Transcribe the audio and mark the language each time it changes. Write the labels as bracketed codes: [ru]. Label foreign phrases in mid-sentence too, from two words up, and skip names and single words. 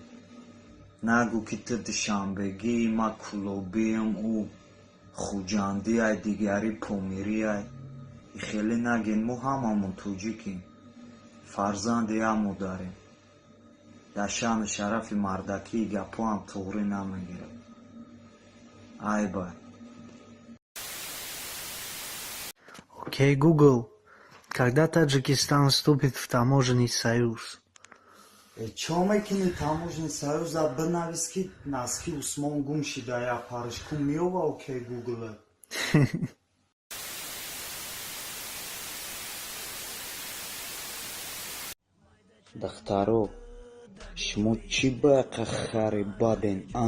[tg] нагӯ ки ту душанбегӣ, ма кулобиам, ӯ хуҷандиай, дигари помириай. хеле нагин, мо ҳамамон тоҷикем, фарзанди ҳам модарем. дар шаъну шарафи мардакии гапоам тоғрӣ намегирам. ай бай. [en] Okay, Google, [ru] когда Таджикистан вступит в таможенный союз? [tg] Чо мекунӣ [ru] таможенный союза [tg] бинавис ки назки Усмон гум шуда як паришку меёва. [en] Okay, Google. [tg] дахтаро, шумо чӣ байқа хари баден, а?